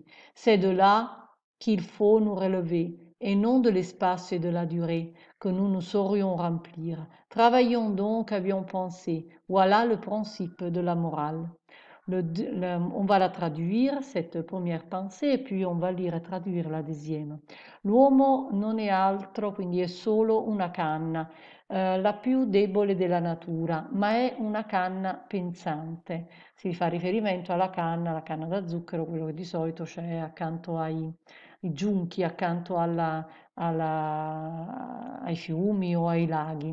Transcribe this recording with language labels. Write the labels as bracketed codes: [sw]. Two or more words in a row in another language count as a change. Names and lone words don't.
[fr] C'est de là qu'il faut nous relever, et non de l'espace et de la durée, que nous ne saurions remplir. Travaillons donc à bien penser. Voilà le principe de la morale. On va la traduire, cette première pensée, e puis on va lire traduire la deuxième. [it] L'uomo non è altro, quindi è solo una canna, la più debole della natura, ma è una canna pensante. Si fa riferimento la canna da zucchero, quello che di solito c'è accanto ai giunchi, accanto ai fiumi o ai laghi.